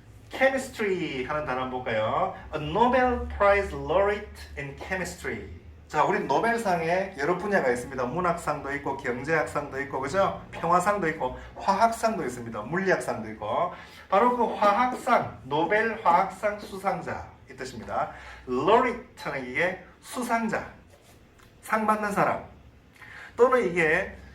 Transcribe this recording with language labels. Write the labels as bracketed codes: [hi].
[ko] chemistry 하는 단어 한번 볼까요? [en] A Nobel Prize laureate in chemistry. [ko] 자, 우리 노벨상에 여러 분야가 있습니다. 문학상도 있고, 경제학상도 있고, 그죠? 평화상도 있고, 화학상도 있습니다. 물리학상도 있고. 바로 그 화학상, 노벨 화학상 수상자 이 뜻입니다. laureate는 이게 수상자, 상 받는 사람. 또는 이게